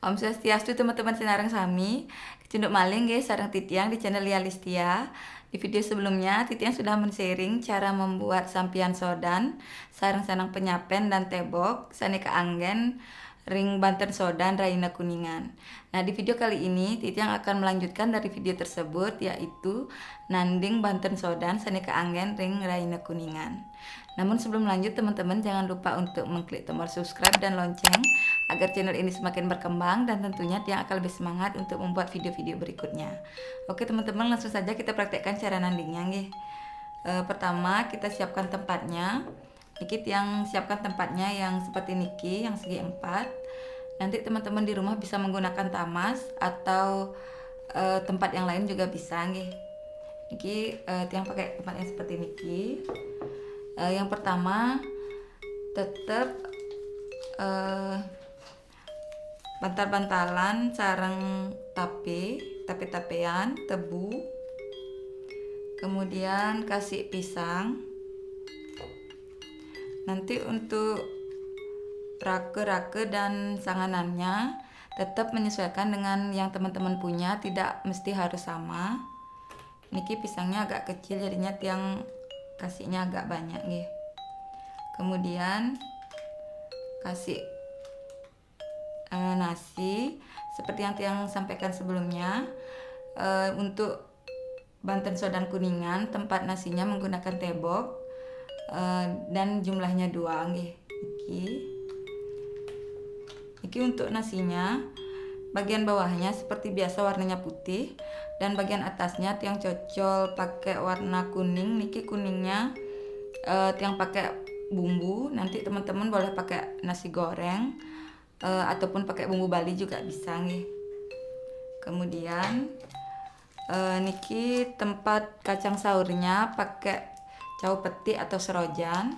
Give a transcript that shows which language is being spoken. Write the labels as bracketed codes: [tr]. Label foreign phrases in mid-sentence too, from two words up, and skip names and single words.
[ban] Om Swastiastu teman-teman sinareng sami. Cunduk maling guys sareng Titiang [id] di channel [ban] Lia Listia. [id] Di video sebelumnya Titiang sudah men-sharing cara membuat sampian sodan, sareng sanang penyapen dan tebok, [ban] saneka anggen, ring Banten sodan Raina Kuningan. [id] Nah, di video kali ini Titiang akan melanjutkan dari video tersebut, yaitu nanding Banten sodan [ban] saneka anggen ring Raina Kuningan. [id] Namun sebelum lanjut teman-teman jangan lupa untuk mengklik tombol subscribe dan lonceng agar channel ini semakin berkembang dan tentunya Tiang akan lebih semangat untuk membuat video-video berikutnya. Oke teman-teman, langsung saja kita praktekkan cara nandingnya nggih. Pertama kita siapkan tempatnya. Niki Tiang siapkan tempatnya yang seperti niki, yang segi 4. Nanti teman-teman di rumah bisa menggunakan tamas atau tempat yang lain juga bisa nggih. Niki Tiang pakai tempat yang seperti niki. Yang pertama tetap bantal-bantalan sareng tape-tapean, tebu, kemudian kasih pisang. Nanti untuk rake-rake dan sanganannya tetap menyesuaikan dengan yang teman-teman punya, tidak mesti harus sama. Niki pisangnya agak kecil jadinya Tiang kasihnya agak banyak nih. Kemudian kasih nasi seperti yang Tiang sampaikan sebelumnya. Untuk Banten sodan Kuningan tempat nasinya menggunakan tebok dan jumlahnya 2 nggih. Niki untuk nasinya bagian bawahnya seperti biasa warnanya putih dan bagian atasnya Tiang cocol pakai warna kuning. Niki kuningnya Tiang pakai bumbu. Nanti teman-teman boleh pakai nasi goreng ataupun pakai bumbu Bali juga bisa nih. Kemudian niki tempat kacang sahurnya pakai cau peti atau serojan.